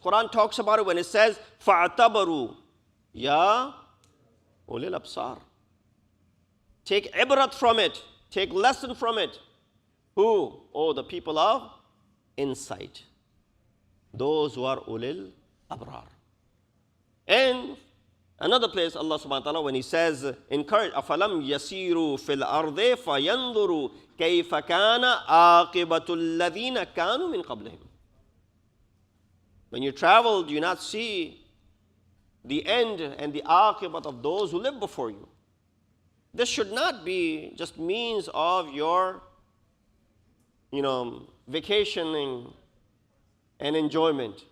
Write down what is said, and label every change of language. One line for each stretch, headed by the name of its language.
English: Quran talks about it when it says,
Arabic: فَاعْتَبَرُوا يَا أُولِي الْأَبْصَارِ.
English: Take ibrat from it. Take lesson from it. Who? Oh, the people of insight. Those who are ulil abrar. And another place, Allah subhanahu wa ta'ala, when He says, encourage,
Arabic: أَفَلَمْ يَسِيرُوا فِي الْأَرْضِ فَيَنْظُرُوا كَيْفَ كَانَ عَاقِبَةُ الَّذِينَ كَانُوا مِنْ قَبْلِهِمْ.
English: When you travel, do you not see the end and the aqibat of those who lived before you? This should not be just means of your, vacationing and enjoyment.